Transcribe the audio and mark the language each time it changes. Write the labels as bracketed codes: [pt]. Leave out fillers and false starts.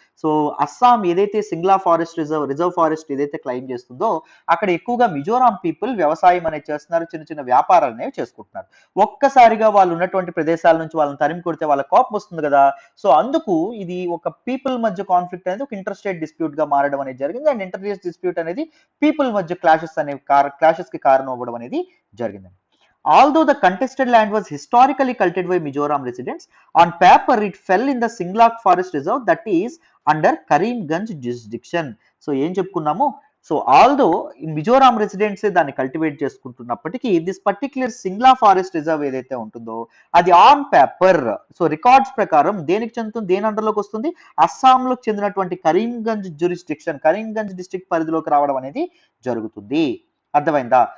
[te] So Assam ఏదైతే Singla forest reserve forest ఏదైతే claim చేస్తుందో అక్కడ ఎక్కువగా మిజోరాం పీపుల్ వ్యవసాయం అనేది చేస్తున్నారు, చిన్న చిన్న వ్యాపారాలు అనేవి చేసుకుంటున్నారు. ఒక్కసారిగా వాళ్ళు ఉన్నటువంటి ప్రదేశాల నుంచి వాళ్ళని తరిమి కొడితే వాళ్ళ కోపం వస్తుంది కదా. సో అందుకు ఇది ఒక పీపుల్ మధ్య కాన్ఫ్లిక్ట్ అనేది ఒక ఇంటర్స్టేట్ డిస్ప్యూట్ గా మారడం అనేది జరిగింది. అండ్ ఇంటర్స్టేట్ డిస్ప్యూట్ అనేది పీపుల్ మధ్య క్లాషెస్ కి కారణం అవ్వడం అనేది జరిగింది. [en] Although the contested land was historically cultivated by Mizoram residents, on paper it fell in the Singlak Forest Reserve, that is under Karimganj jurisdiction. [te] So ఏం చెప్పుకున్నాము, సో ఆల్దో మిజోరాం రెసిడెంట్స్ దాన్ని cultivate చేసుకుంటున్నప్పటికీ this particular Singla forest reserve ఏదైతే ఉంటుందో అది on paper, so records ప్రకారం దేనికి చెందుతుంది, దేని అండర్లోకి వస్తుంది, అస్సాంలోకి చెందినటువంటి కరీంగంజ్ జ్యూరిస్డిక్షన్, కరీంగంజ్ డిస్ట్రిక్ట్ పరిధిలోకి రావడం అనేది జరుగుతుంది. అర్థమైందా?